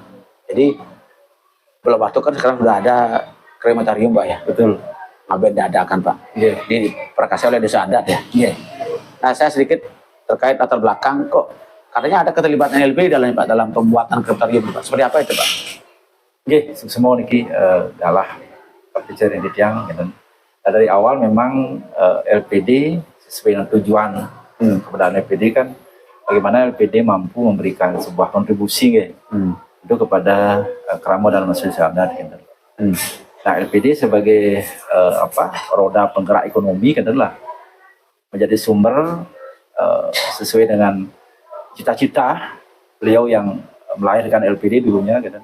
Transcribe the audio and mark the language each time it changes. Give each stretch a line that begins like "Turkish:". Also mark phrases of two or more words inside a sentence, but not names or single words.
Indonesian: Jadi Belah Batu kan sekarang sudah ada krematorium Pak ya. Betul. Ngaben dadakan Pak. Iya. Ini diperkasih oleh Desa Adat ya. Iya. Nah saya sedikit terkait latar belakang kok katanya ada keterlibatan LPD dalam Pak dalam pembuatan krematorium Pak. Seperti apa itu Pak? Nggih, semua niki adalah perbicaraan di tiang gitu. Nah, dari awal memang LPD sesuai dengan tujuan keberadaan LPD kan bagaimana LPD mampu memberikan sebuah kontribusi itu kepada kerama dan masyarakat adat gitu. Nah, LPD sebagai roda penggerak ekonomi kan adalah menjadi sumber sesuai dengan cita-cita beliau yang melahirkan LPD dulunya gitu.